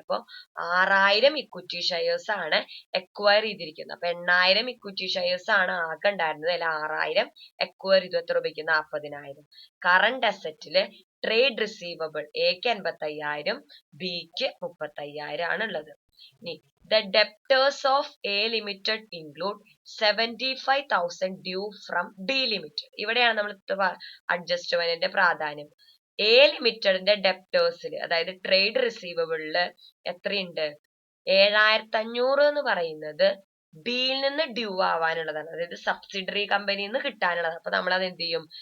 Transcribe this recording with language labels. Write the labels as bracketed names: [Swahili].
[Malayalam] അപ്പൊ 6,000 equity shares ആണ് acquire ചെയ്തിരിക്കുന്നത്. അപ്പൊ 8,000 ഇക്വിറ്റി ഷെയർസ് ആണ് ആകെ ഉണ്ടായിരുന്നത്. അതിൽ 6,000 എക്വയർ ചെയ്തു. എത്ര രൂപയ്ക്ക്? 40,000. കറന്റ് അസറ്റില് ട്രേഡ് റിസീവബിൾ എക്ക് 85,000, ബിക്ക് 35,000 ആണ് ഉള്ളത്. ഇനി [English] the debtors of A Limited include 75,000 due from B Limited. [Malayalam] ഇവിടെയാണ് നമ്മൾ അഡ്ജസ്റ്റ്മെന്റിന്റെ പ്രാധാന്യം. എ ലിമിറ്റഡിന്റെ ഡെപ്റ്റേഴ്സിൽ, അതായത് ട്രേഡ് റിസീവബിളില് എത്രയുണ്ട്? 7,500 എന്ന് പറയുന്നത് ബിയിൽ നിന്ന് ഡ്യൂ ആവാനുള്ളതാണ്, അതായത് സബ്സിഡറി കമ്പനിയിൽ നിന്ന് കിട്ടാനുള്ളതാണ്. അപ്പൊ നമ്മൾ അത് എന്ത് ചെയ്യും?